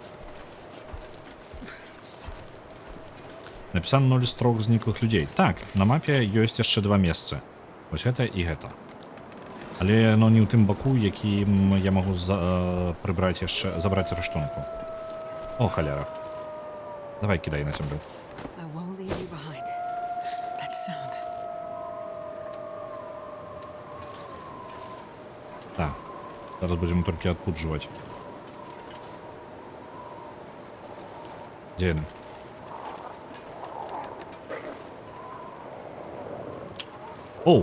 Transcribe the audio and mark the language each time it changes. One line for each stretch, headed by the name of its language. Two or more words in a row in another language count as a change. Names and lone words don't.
Belarusian: Напісана 0 з 3 зніклых людзей. Так, на мапе ёсць яшчэ 2 месцы. Вось гэта і гэта. Але яно не ў тым баку, якім я магу прыбраць яшчэ, забраць рыштунку. О, халяра. Давай кідай на зямлю.
English: I won't leave you behind. That sound.
Belarusian: Так. Зараз будзем толькі адпуджваць. Дзе яны? Оу!